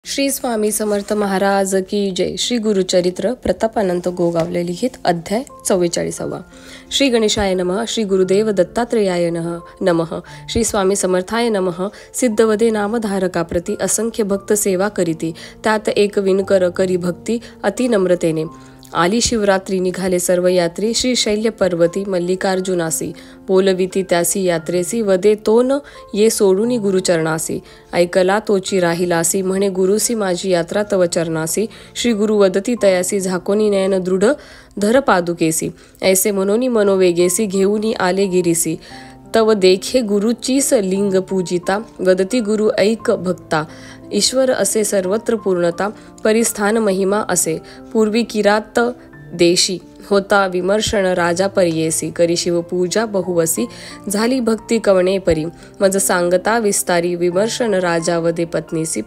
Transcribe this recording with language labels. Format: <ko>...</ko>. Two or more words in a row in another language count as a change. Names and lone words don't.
<mr>श्री स्वामी समर्थ</mr> <hi>महाराज की जय।</hi> <mr>श्री गुरुचरित्र प्रतापानंत गोगावले लिखित अध्याय 44।</mr> <sa>श्री गणेशाय नमः। श्री गुरुदेव दत्तात्रेयाय नमः। श्री स्वामी समर्थाय नमः।</sa> <mr>सिद्धवदे नामधारका प्रती असंख्य भक्त सेवा करीती, त्यात एक विणकर करी भक्ती अति नम्रतेने। आली शिवरात्री निघाले सर्व यात्री, श्री शैल्य पर्वती मल्लिकार्जुनासी। बोलविती त्यासी यात्रेसी, वदे तो न ये सोडूनी गुरुचरणासी। ऐकला तोची राहिलासी, म्हणे गुरुसी माझी यात्रा तव चरणासी। श्री गुरु वदती तयासी, झाकोनी नयन दृढ धर पादुकेसी। ऐसे मनोनी मनोवेगेसी, घेऊनी आले गिरीसी। तव देखे गुरुचीस लिंग पूजिता, वदती गुरु ऐक भक्ता। ईश्वर असे सर्वत्र पूर्णता, परिस्थान महिमा असे। पूर्वी किरात देशी, होता विमर्शन राजा परियेसी। करी शिवपूजा बहुवसी, झाली भक्ती कवणे परी। मज सांगता विस्तारी, विमर्शन राजा वदे पत्नीसी।</mr>